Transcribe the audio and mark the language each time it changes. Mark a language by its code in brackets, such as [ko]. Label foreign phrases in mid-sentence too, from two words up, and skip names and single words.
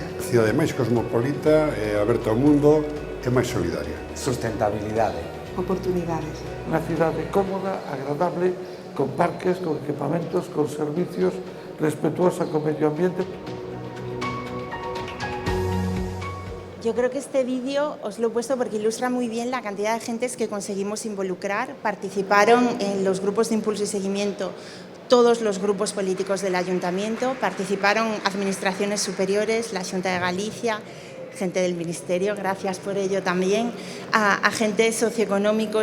[gl] Cidade máis cosmopolita e aberta ao mundo e máis solidaria. Sustentabilidade. Oportunidades. Unha cidade cómoda, agradable, con parques, con equipamentos, con servicios, respetuosa co medio ambiente. [es] Yo creo que este vídeo os lo he puesto porque ilustra muy bien la cantidad de gentes que conseguimos involucrar. Participaron en los grupos de impulso y seguimiento todos los grupos políticos del Ayuntamiento, participaron administraciones superiores, la Xunta de Galicia, gente del Ministerio, gracias por ello también, a agentes socioeconómicos.